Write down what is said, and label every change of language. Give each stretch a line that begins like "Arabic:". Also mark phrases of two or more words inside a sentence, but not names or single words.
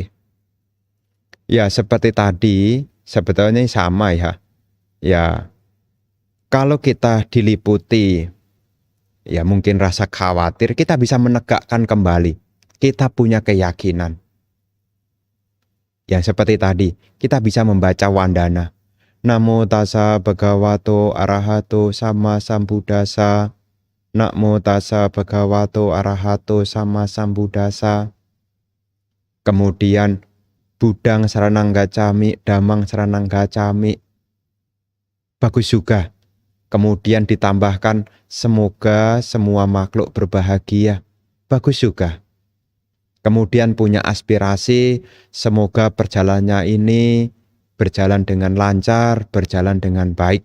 Indonesian: Ya seperti tadi, sebetulnya sama ya. Ya, kalau kita diliputi, ya mungkin rasa khawatir, kita bisa menegakkan kembali. Kita punya keyakinan. Yang seperti tadi, kita bisa membaca wandana.
Pali: Namo tassa bhagavato arahato sama sambuddhassa. Namo tassa bhagavato arahato sama sambuddhassa. Kemudian Budang saranang gacami, damang saranang gacami.
Indonesian: Bagus juga. Kemudian ditambahkan semoga semua makhluk berbahagia. Bagus juga. Kemudian punya aspirasi semoga perjalanannya ini berjalan dengan lancar, berjalan dengan baik.